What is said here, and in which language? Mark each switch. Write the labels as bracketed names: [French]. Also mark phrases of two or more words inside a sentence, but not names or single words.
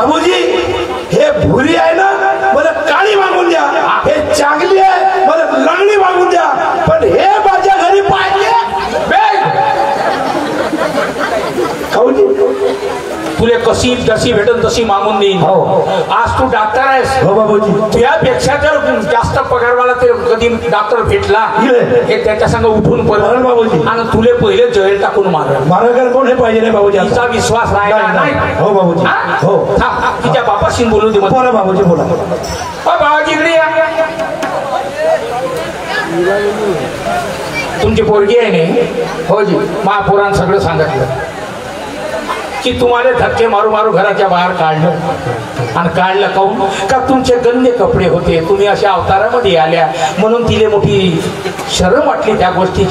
[Marathi] बाबूजी हे भुरी आहे ना मला काळी मागून द्या. हे चांगली आहे मला लंगडी मागून द्या. पण हे माझ्या घरी पाहिजे. तुला कशी जशी भेटल तशी मागून देईन. आज तू डॉक्टर आहेस. हो बाबूजी. तुझ्यापेक्षा जर जास्त पगारवाला ते कधी डॉक्टर भेटला हे त्याच्या संग उठून पडलं बाबूजी. आणि तुले पहिले जैल टाकून मारलं. मारायला कोण हे पाहिजे नाही बाबूजी. तिचा विश्वास राहिला नाही. हो बाबूजी. हो तिच्या बापाशी बोलू दे. बोला बाबूजी बोला. बाबाजी इकडे या. तुमची पोरगी आहे नाही. हो जी महापुराण सगळं सांगितलं की तुम्हाला धक्के मारू मारू घराच्या बाहेर काढलं. आणि काढलं काऊन का तुमचे गंदे कपडे होते. तुम्ही अशा अवतारामध्ये आल्या म्हणून तिला मोठी शरम वाटली त्या गोष्टीची.